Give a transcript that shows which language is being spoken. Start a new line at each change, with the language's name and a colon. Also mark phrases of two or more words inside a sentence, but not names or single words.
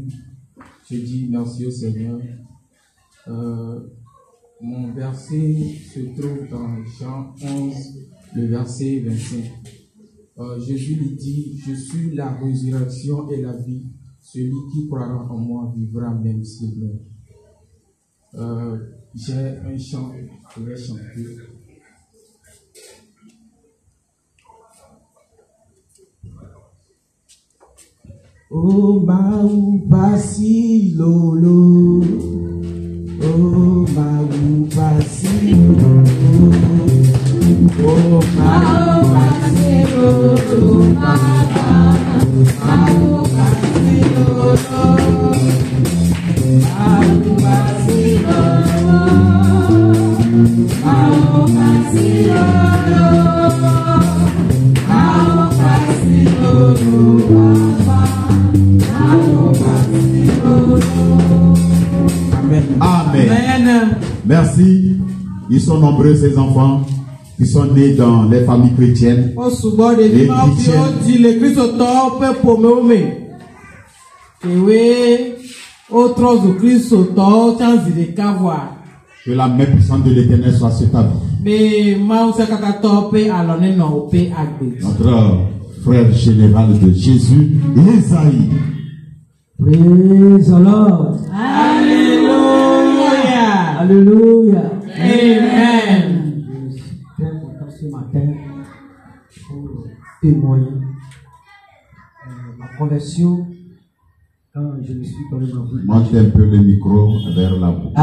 French: Je dis merci au Seigneur. Mon verset se trouve dans Jean 11, le verset 25. Jésus lui dit, je suis la résurrection et la vie. Celui qui croira en moi vivra même s'il meurt. J'ai un chant que je vais chanter. Oh Maou Basi Lolo, oh Maou Basi Lolo, oh Maou Basi Lolo, Maou Basi Lolo, Maou Basi Lolo, Maou Basi Lolo, Maou Basi Lolo. Amen. Amen. Merci. Ils sont nombreux ces enfants qui sont nés dans les familles chrétiennes.
Ewe: O sugbɔ ɖevi ma fi wodi le kristotɔwo ƒe ƒomewo me. Ewe wotrɔ zu kristotɔwo tsã zi ɖeka voa.
French: Que la main puissante de l'Éternel soit sur ta vie.
Ewe: Be Mawu Sekakatɔ ƒe alɔ nenɔ woƒe agbe.
French: Notre frère général de Jésus, Isaïe.
English: Praise the Lord.
French: Alléluia. Alléluia. Amen. Je suis très content ce matin pour témoigner ma conversion quand je me suis donné ma vie. Monte un peu le micro vers la bouche.